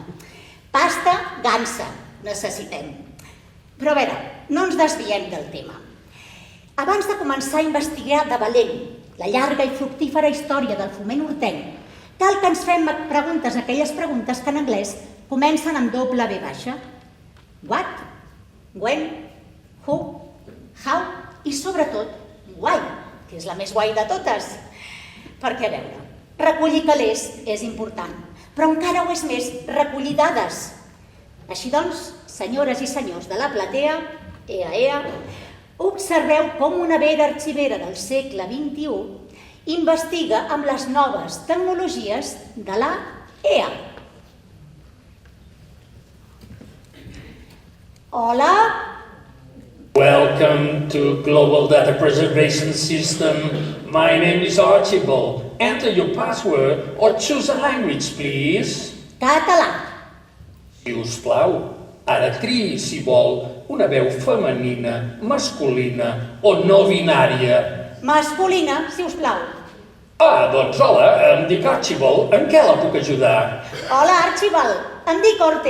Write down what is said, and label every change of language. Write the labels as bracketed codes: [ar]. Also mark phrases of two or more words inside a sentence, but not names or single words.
[ca] Pasta, gansa, necessitem. Però a veure, no ens desviem del tema. Abans de començar a investigar de valent la llarga i fructífera història del foment hortenc, cal que ens fem aquelles preguntes que en anglès comencen amb doble V baixa. [en] What? When? Who? How? [ca] I sobretot, why? Que és la més guai de totes. Perquè, a veure, recollir calés és important, però encara ho és més recollir dades. Així doncs, senyores i senyors de la platea, ea, observeu com una vera arxivera del segle XXI investiga amb les noves tecnologies de la EA. Hola? [en] Welcome to Global Data Preservation System. My name is Archibald. Enter your password or choose a language, please. [ca] Català. Si us plau, ara triï, si vol, una veu femenina, masculina o no binària. Masculina, si us plau. Doncs hola, em dic Archibald. En què la puc ajudar? Hola, Archibald. Em dic Orte.